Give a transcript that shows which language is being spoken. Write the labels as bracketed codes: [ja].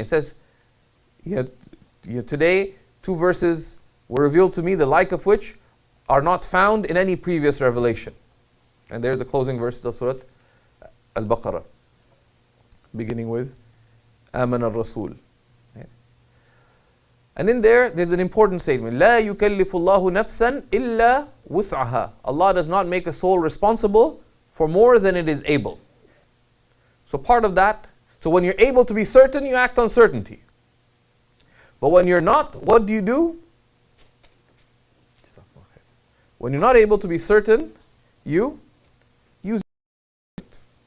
[en] It says, today, two verses were revealed to me, the like of which are not found in any previous revelation. And they're the closing verses of Surah Al-Baqarah, beginning with [ar] آمن الرسول. [en] And in there's an important statement. [ar] لا يكلف الله نفسا إلا وسعها. [en] Allah does not make a soul responsible for more than it is able. So part of that, so when you're able to be certain, you act on certainty. But when you're not, what do? When you're not able to be certain, you use it.